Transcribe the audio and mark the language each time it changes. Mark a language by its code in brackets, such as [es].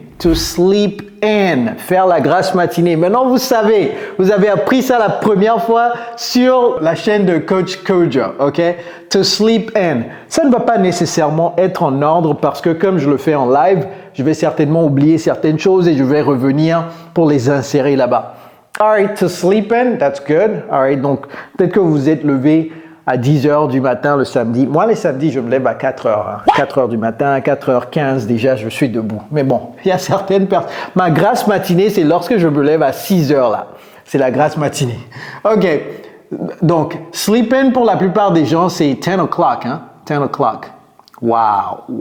[en] To sleep in. [fr] Faire la grasse matinée. Maintenant, vous savez, vous avez appris ça la première fois sur la chaîne de Coach Kojo, ok? [en] To sleep in. [fr] Ça ne va pas nécessairement être en ordre parce que comme je le fais en live, je vais certainement oublier certaines choses et je vais revenir pour les insérer là-bas. [en] Alright, to sleep in, that's good. [fr] Alright, donc peut-être que vous êtes levé à 10h du matin le samedi. Moi, les samedis, je me lève à 4h. Hein. 4h du matin, 4h15 déjà, je suis debout. Mais bon, il y a certaines personnes. Ma grasse matinée, c'est lorsque je me lève à 6h là. C'est la grasse matinée. Ok, donc sleep in pour la plupart des gens, c'est [en] 10 o'clock. [fr] Hein? [en] 10 o'clock. [fr] Wow.